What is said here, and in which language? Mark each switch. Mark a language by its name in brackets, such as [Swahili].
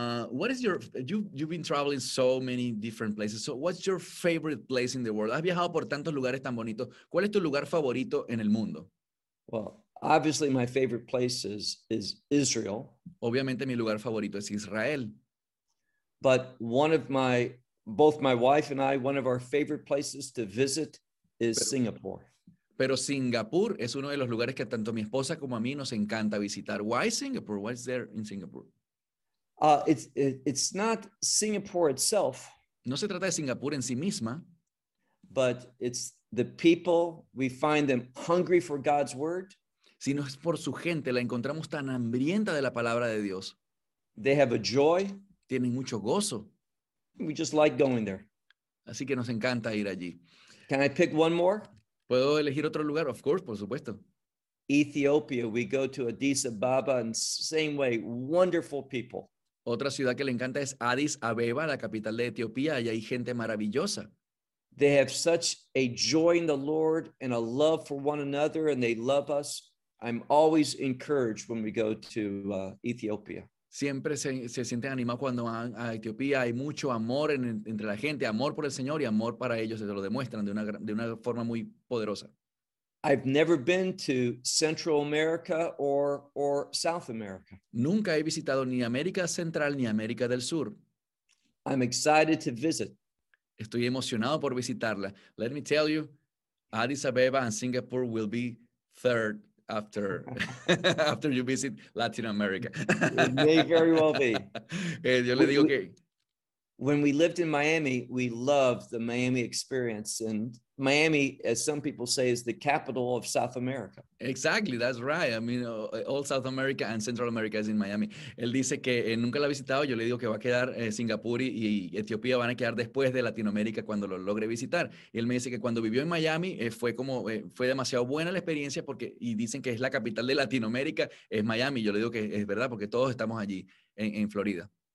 [English] What is your you've been traveling so many different places. So what's your favorite place in the world? [Spanish] Has viajado por tantos lugares tan bonitos. ¿Cuál es tu lugar favorito en el mundo? [English] Well, obviously my favorite place is Israel. [Spanish] Obviamente mi lugar favorito es Israel. [English] But one of our favorite places to visit is Singapore. [Spanish] Pero Singapur es uno de los lugares que tanto mi esposa como a mí nos encanta visitar. [English] Why Singapore? What's there in Singapore? It's not Singapore itself. [Spanish] No se trata de Singapur en sí misma. [English] But it's the people, we find them hungry for God's word. [Spanish] Sino es por su gente, la encontramos tan hambrienta de la palabra de Dios. [English] They have a joy. [Spanish] Tienen mucho gozo. [English] We just like going there. [Spanish] Así que nos encanta ir allí. [English] Can I pick one more? [Spanish] ¿Puedo elegir otro lugar? [English] Of course, [Spanish] por supuesto. [English] Ethiopia, we go to Addis Ababa and same way, wonderful people. [Spanish] Otra ciudad que le encanta es Addis Abeba, la capital de Etiopía. Allá hay gente maravillosa. [English] They have such a joy in the Lord and a love for one another and they love us. I'm always encouraged when we go to Ethiopia. [Spanish] Siempre se sienten animados cuando van a Etiopía. Hay mucho amor entre la gente, amor por el Señor y amor para ellos. Se lo demuestran de una forma muy poderosa. [English] I've never been to Central America or South America. [Spanish] Nunca he visitado ni América Central ni América del Sur. [English] I'm excited to visit. [Spanish] Estoy emocionado por visitarla. [English] Let me tell you, Addis Abeba and Singapore will be third after you visit Latin America. It may very well be. [Spanish] Yo le digo que... [English] When we lived in Miami, we loved the Miami experience. And Miami, as some people say, is the capital of South America. Exactly, that's right. I mean, all South America and Central America is in Miami. [Spanish] Él dice que nunca la ha visitado. Yo le digo que va a quedar Singapur y Etiopía van a quedar después de Latinoamérica cuando lo logre visitar. Y él me dice que cuando vivió en Miami fue demasiado buena la experiencia porque y dicen que es la capital de Latinoamérica, es Miami. Yo le digo que es verdad porque todos estamos allí en Florida.